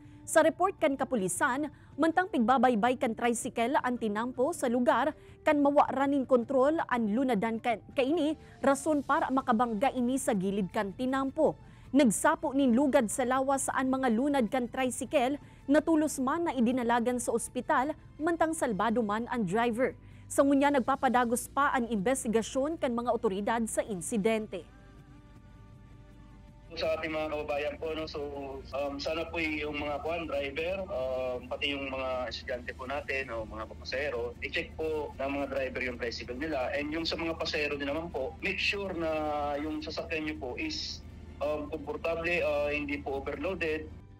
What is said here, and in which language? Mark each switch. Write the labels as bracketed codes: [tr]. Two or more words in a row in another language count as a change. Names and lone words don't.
[bik] Sa report kan kapulisan, mantang pigbabaybay kan tricycle ang tinampo sa lugar kan mawaraning kontrol ang lunadan kaini rason para makabangga ini sa gilid kan tinampo. Nagsapo nin lugad sa lawas saan mga lunad kan tricycle natulos man na idinalagan sa ospital mantang salbado man ang driver. Sa ngunya nagpapadagos pa ang investigasyon kan mga otoridad sa insidente. [tl] Sa ating mga kababayan po, no? So sana po yung mga driver, pati yung mga estudyante po natin o mga pasahero, i-check po ng mga driver yung tricycle nila. And yung sa mga pasahero din naman po, [en] make sure [tl] na yung sasakyan nyo po is komportable, hindi po overloaded.